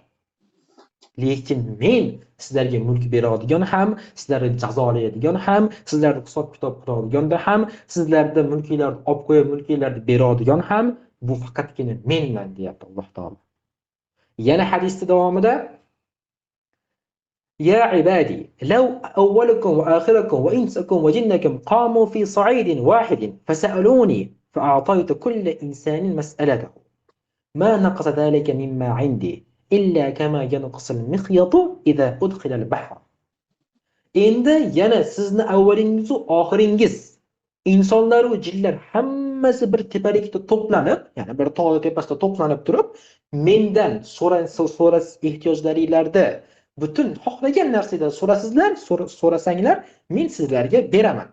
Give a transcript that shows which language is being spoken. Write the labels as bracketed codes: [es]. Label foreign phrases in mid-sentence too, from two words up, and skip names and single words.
[uz] Lekin men sizlarga mulk beradigan ham, sizlarni jazolaydigan ham, sizlarni hisob-kitob qiladigan ham, sizlarda mulkinglarni olib qo'yib, mulkinglarni beradigan ham bu faqatgina menman deyapti Alloh taolo. Yana hadisning davomida [ar] يا عبادي لو أولكم وآخركم وإنسكم وجنكم قاموا في صعيد واحد فسألوني فأعطيت كل إنسان مسألته ما نقص ذلك مما عندي إلا كما ينقص المخيط إذا أدخل البحر. [uz] Endi yana sizni avvalingiz va oxiringiz, insonlar va jinlar hammasi bir tepalikda to'planib, ya'ni bir tog' tepasida to'planib turib, mendan so'ras ehtiyojlaringizda butun xohlagan narsadan so'rasanglar, men sizlarga beraman.